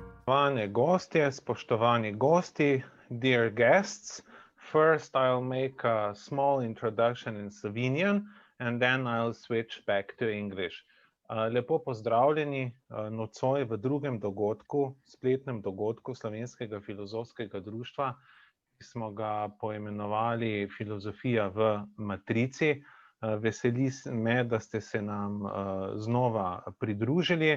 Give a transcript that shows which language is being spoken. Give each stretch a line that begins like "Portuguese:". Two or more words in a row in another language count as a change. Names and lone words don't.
Slovenian: Spoštovane gostje, spoštovani gosti,
English: dear guests. First, I'll make a small introduction in Slovenian, and then I'll switch back to English.
Slovenian: Lepo pozdravljeni nocoj v drugem dogodku, spletnem dogodku Slovenskega filozofskega društva, ki smo ga poimenovali Filozofija v matrici. Veseli me, da ste se nam znova pridružili.